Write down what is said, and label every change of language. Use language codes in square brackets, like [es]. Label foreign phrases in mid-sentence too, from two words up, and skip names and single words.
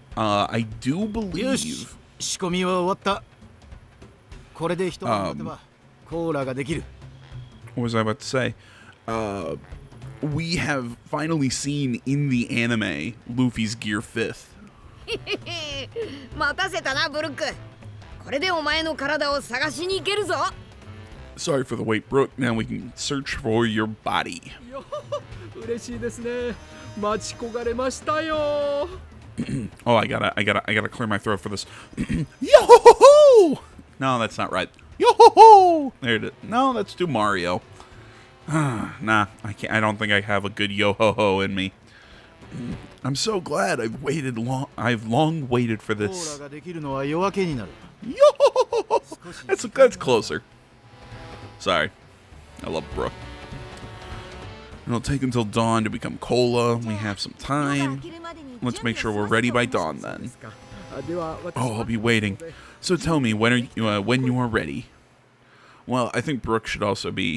[en] I do believe... What was I about to say? We have finally seen in the anime Luffy's Gear 5th. [ja] 待たせたなブルック。これでお前の体を探しに行けるぞ。 [en] Sorry for the wait, Brooke. Now we can search for your body. [ja] 嬉しいですね。待ち焦がれましたよ。 [en] Oh, I gotta clear my throat for this. Yo-ho-ho-ho! No, that's not right. Yo-ho-ho! There it is. No, that's too Mario. Nah, I can't. I don't think I have a good yo-ho-ho in me. I'm so glad I've long waited for this. Yo-ho-ho-ho! That's closer. Sorry. I love Brooke. It'll take until dawn to become Cola. We have some time. Let's make sure we're ready by dawn then. Oh, I'll be waiting. So tell me, when you are ready. Well, I think Brooke should also be.